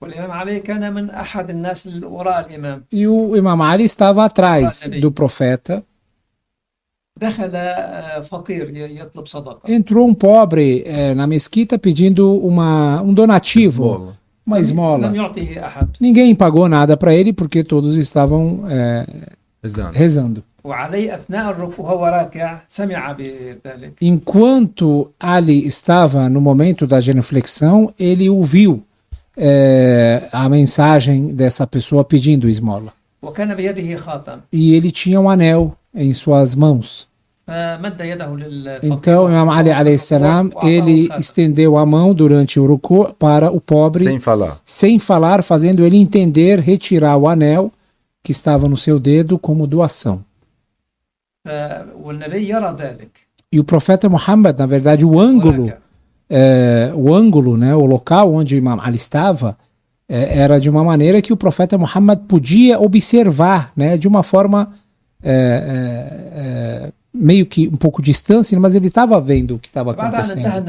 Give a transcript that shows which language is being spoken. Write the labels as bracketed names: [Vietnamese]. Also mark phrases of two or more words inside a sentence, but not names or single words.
[Portuguese] E o Imam Ali estava atrás do profeta. Entrou um pobre na mesquita pedindo um donativo, uma esmola. [Arabic] لم يعطه أحد. [Portuguese] Ninguém pagou nada para ele porque todos estavam rezando. [Arabic] وعلي أثناء الركوع وهو راكع سمع بذلك. [Portuguese] Enquanto Ali estava no momento da genuflexão, ele ouviu a mensagem dessa pessoa pedindo esmola. [Arabic] وكان بيده خاتم. [Portuguese] E ele tinha um anel em suas mãos. [Arabic] فمد يده للفقير. [Portuguese] Então, Imam Ali [Arabic] عليه السلام, [Portuguese] ele estendeu a mão durante o ruku para o pobre, sem falar, fazendo ele entender, retirar o anel que estava no seu dedo como doação. [Arabic] والنبي يرى ذلك. [Portuguese] E o profeta Muhammad, na verdade, o ângulo, né, o local onde o Imam Ali estava, era de uma maneira que o profeta Muhammad podia observar, né, de uma forma meio que um pouco distante, mas ele estava vendo o que estava acontecendo.